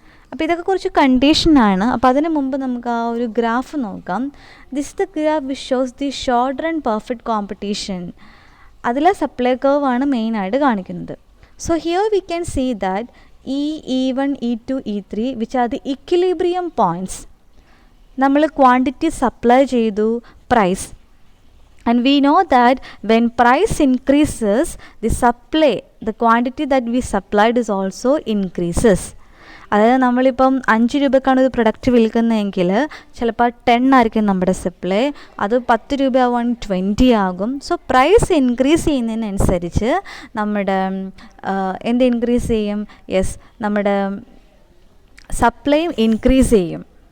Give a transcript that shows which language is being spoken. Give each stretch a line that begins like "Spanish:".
Malayalam: അപ്പോൾ ഇതൊക്കെ കുറച്ച് കണ്ടീഷനാണ്. അപ്പോൾ അതിന് മുമ്പ് നമുക്ക് ആ ഒരു ഗ്രാഫ് നോക്കാം.
English: This the graph which shows the short run perfect competition.
Malayalam: അതിലെ സപ്ലൈ കർവ് ആണ് മെയിനായിട്ട് കാണിക്കുന്നത്.
English: So here we can see that E1, E2, E3 which are the equilibrium points.
Malayalam: നമ്മൾ ക്വാണ്ടിറ്റി സപ്ലൈ ചെയ്തു, price,
English: and we know that when price increases, the quantity that we supplied is also increases.
Malayalam: അതായത് നമ്മളിപ്പം 5 രൂപക്കാണ് ഒരു product വിൽക്കുന്നതെങ്കിൽ ചിലപ്പോൾ 10 ആയിരിക്കും നമ്മുടെ supply, അത് 10 രൂപയാവുകയാണെങ്കിൽ 20 ആകും. സോ പ്രൈസ് ഇൻക്രീസ് ചെയ്യുന്നതിനനുസരിച്ച് നമ്മുടെ എന്ത് ഇൻക്രീസ് ചെയ്യും? യെസ്, നമ്മുടെ സപ്ലൈയും ഇൻക്രീസ് ചെയ്യും.